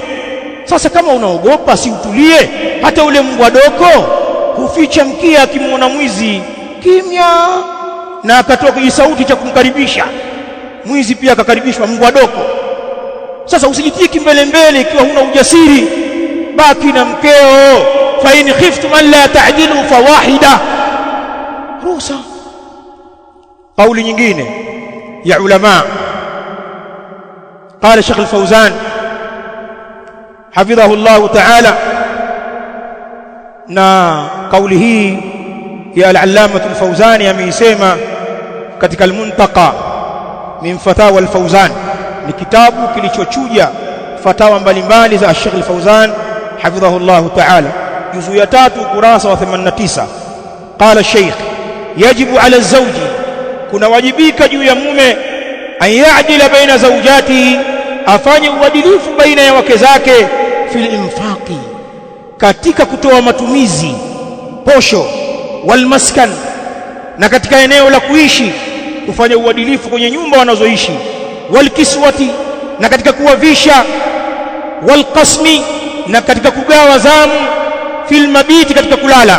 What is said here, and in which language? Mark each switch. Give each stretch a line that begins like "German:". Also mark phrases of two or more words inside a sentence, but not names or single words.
Swahili: Sasa kama unaogopa, si utulie. Hata ule mbwa doko huficha mkia akimwona mwizi, kimya, na akatoa kijisauti cha kumkaribisha. Mwizi pia akakaribishwa mbwa doko. Sasa usijitie kimbele mbele ikiwa huna ujasiri, baki na mkeo.
Arabic: فإن خفتم ألا تعدلوا فواحدة, ruhusa.
Swahili: Kauli nyingine ya ulama,
Arabic: قال الشيخ الفوزان حفظه الله تعالى,
Swahili: na kauli hii ya al-allama al-Fawzani ameisema katika al-Muntaqa min fatawa al-Fawzan, ni kitabu kilichochuja fatawa mbalimbali za Sheikh al-Fawzan
Arabic: حفظه الله تعالى,
Swahili: juzu ya 3 kurasa wa 89.
Arabic: قال الشيخ يجب على الزوج,
Swahili: kuna wajibika juu ya mume,
Arabic: أن يعدل بين
Swahili: zawjatihi, afanye uadilifu baina ya wake zake,
Arabic: في الإنفاق,
Swahili: katika kutoa matumizi, posho,
Arabic: والمسكن,
Swahili: na katika eneo la kuishi, kufanya uadilifu kwenye nyumba wanazoishi,
Arabic: والكسوة,
Swahili: na katika kuwavisha,
Arabic: والقسم,
Swahili: na katika kugawa zamu,
Arabic: في المبيت,
Swahili: katika kulala.